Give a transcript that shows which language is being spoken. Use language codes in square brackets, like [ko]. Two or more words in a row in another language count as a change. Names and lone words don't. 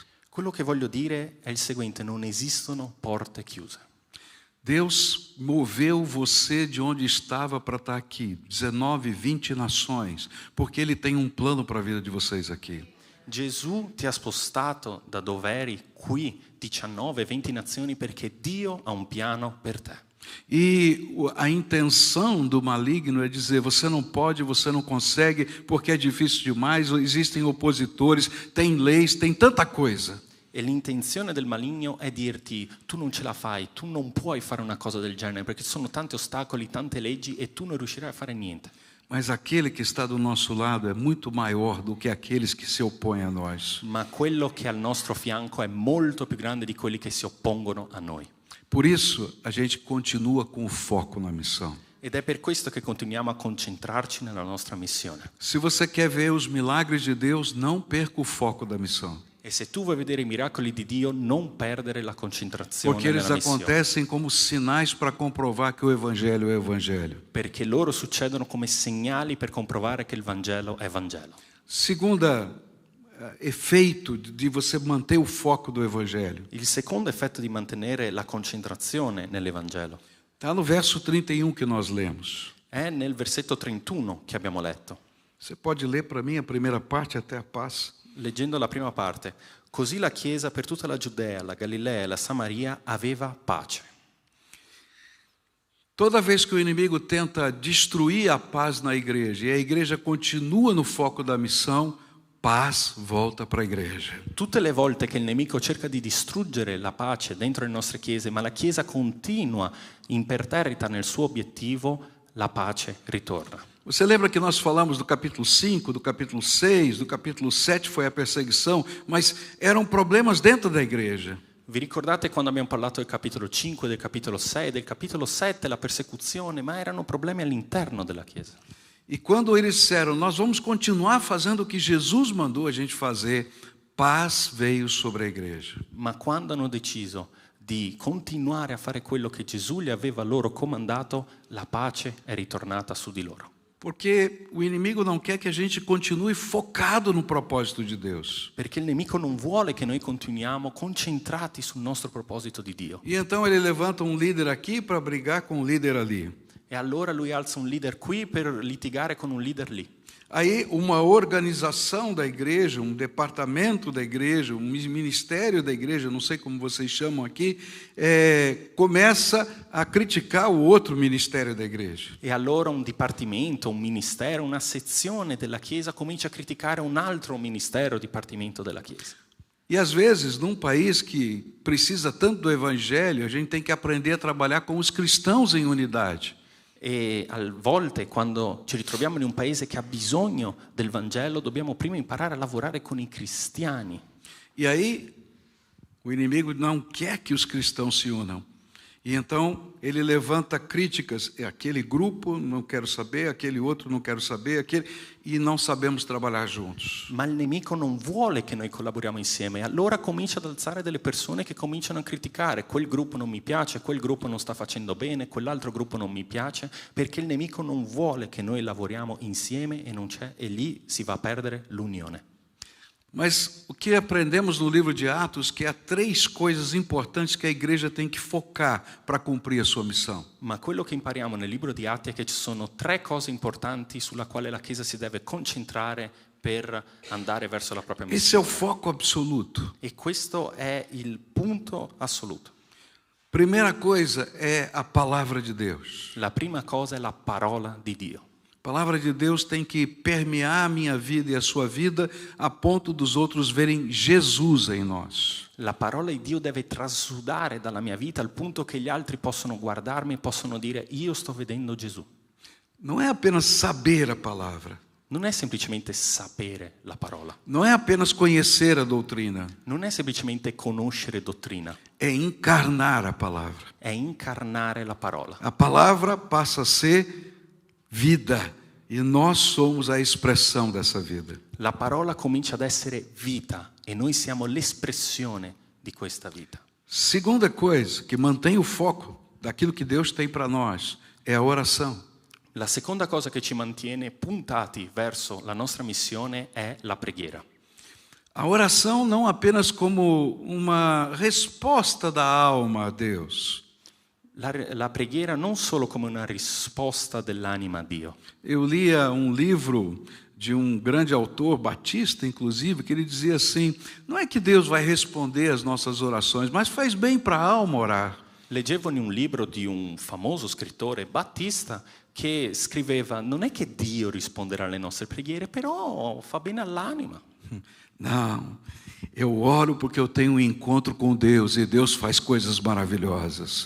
[it] Quello che voglio dire è il seguente, non esistono porte chiuse. [pt] Deus moveu você de onde estava para estar aqui, 19, 20 nações, porque Ele tem um plano para a vida de vocês aqui. [it] Gesù ti ha spostato da dove eri qui, 19, 20 nazioni, perché Dio ha un piano per te. [pt] E a intenção do maligno é dizer, você não pode, você não consegue, porque é difícil demais, existem opositores, tem leis, tem tanta coisa. [it] E l'intenzione del maligno è dirti, tu non ce la fai, tu non puoi fare una cosa del genere, perché ci sono tanti ostacoli, tante leggi e tu non riuscirai a fare niente. [pt] Mas aquele que está do nosso lado é muito maior do que aqueles que se opõem a nós. [it] Ma quello che è al nostro fianco è molto più grande di quelli che si oppongono a noi. [pt] Por isso, a gente continua com o foco na missão. [it] Ed è per questo che continuiamo a concentrarci nella nostra missione. [pt] Se você quer ver os milagres de Deus, não perca o foco da missão. [it] E se tu vuoi vedere i miracoli di Dio, non perdere la concentrazione [pt] Porque eles [it] nella missione. [pt] acontecem como sinais para comprovar que o Evangelho é o Evangelho. [it] Perché loro succedono come segnali per comprovare che il Vangelo è Vangelo. [pt] Segunda efeito de você manter o foco do Evangelho. [it] Il secondo effetto di mantenere la concentrazione nell'Evangelo [pt] Está no verso 31 que nós lemos. [it] è nel versetto 31 che abbiamo letto. [pt] Você pode ler para mim a primeira parte até a paz? [it] Leggendo la prima parte, così la Chiesa per tutta la Giudea, la Galilea e la Samaria aveva pace. [pt] Toda vez que o inimigo tenta destruir a paz na igreja e a igreja continua no foco da missão, paz volta para a igreja. [it] Tutte le volte che il nemico cerca di distruggere la pace dentro le nostre chiese, ma la Chiesa continua imperterrita nel suo obiettivo, la pace ritorna. [pt] Você lembra que nós falamos do capítulo 5, do capítulo 6, do capítulo 7 foi a perseguição, mas eram problemas dentro da igreja. [it] Vi ricordate quando abbiamo parlato del capitolo 5, del capitolo 6, del capitolo 7, la persecuzione, ma erano problemi all'interno della Chiesa. [pt] E quando eles disseram, nós vamos continuar fazendo o que Jesus mandou a gente fazer, paz veio sobre a igreja. [it] Ma quando hanno deciso di continuare a fare quello che Gesù gli aveva loro comandato, la pace è ritornata su di loro. [pt] Porque o inimigo não quer que a gente continue focado no propósito de Deus. [it] Perché il nemico non vuole che noi continuiamo concentrati sul nostro proposito di Dio. [pt] E então ele levanta um líder aqui para brigar com um líder ali. [it] E allora lui alza un leader qui per litigare con un leader lì. [pt] Aí uma organização da igreja, um departamento da igreja, um ministério da igreja, não sei como vocês chamam aqui, começa a criticar o outro ministério da igreja. [it] E allora un dipartimento, un ministero, una sezione della Chiesa comincia a criticare un altro ministero, dipartimento della Chiesa. [pt] E às vezes, num país que precisa tanto do evangelho, a gente tem que aprender a trabalhar com os cristãos em unidade. [it] E a volte quando ci ritroviamo in un paese che ha bisogno del Vangelo dobbiamo prima imparare a lavorare con i cristiani. [pt] E aí o inimigo não quer que os cristãos se unam. E então ele levanta críticas, aquele grupo não quero saber, aquele outro não quero saber, e não sabemos trabalhar juntos. [it] Ma il nemico non vuole che noi collaboriamo insieme, allora comincia ad alzare delle persone che cominciano a criticare, quel gruppo non mi piace, quel gruppo non sta facendo bene, quell'altro gruppo non mi piace, perché il nemico non vuole che noi lavoriamo insieme e lì si va a perdere l'unione. [pt] Mas o que aprendemos no livro de Atos, que há 3 coisas importantes que a igreja tem que focar para cumprir a sua missão. [it] Ma quello che impariamo nel libro di Atti è che ci sono 3 cose importanti sulla quale la Chiesa si deve concentrare per andare verso la propria [pt] Esse é o [it] missione. [pt] foco absoluto. [it] E questo è il punto assoluto. [pt] Primeira coisa é a palavra de Deus. [it] La prima cosa è la parola di Dio. [pt] A palavra de Deus tem que permear a minha vida e a sua vida a ponto dos outros verem Jesus em nós. [it] La parola di Dio deve trasudare dalla mia vita al punto che gli altri possono guardarmi e possono dire io sto vedendo Gesù. [pt] Não é apenas saber a palavra. [it] Non è semplicemente sapere la parola, [pt] Não é apenas conhecer a doutrina. [it] non è semplicemente conoscere dottrina, [pt] É encarnar a palavra. [it] è incarnare la parola. [pt] A palavra passa a ser vida e nós somos a expressão dessa vida. [it] La parola comincia ad essere vita e noi siamo l'espressione di questa vita. [pt] Segunda coisa que mantém o foco daquilo que Deus tem para nós é a oração. [it] La seconda cosa che ci mantiene puntati verso la nostra missione è la preghiera. [pt] A oração não apenas como uma resposta da alma a Deus. [it] La preghiera non solo come una risposta dell'anima a Dio. [pt] Eu lia um livro de um grande autor, batista inclusive, que ele dizia assim: não é que Deus vai responder às nossas orações, mas faz bem para a alma orar. [it] Leggevo in un libro di un famoso scrittore battista che scriveva non è che Dio risponderà alle nostre preghiere, però fa bene all'anima. [pt] Não, eu oro porque eu tenho um encontro com Deus e Deus faz coisas maravilhosas.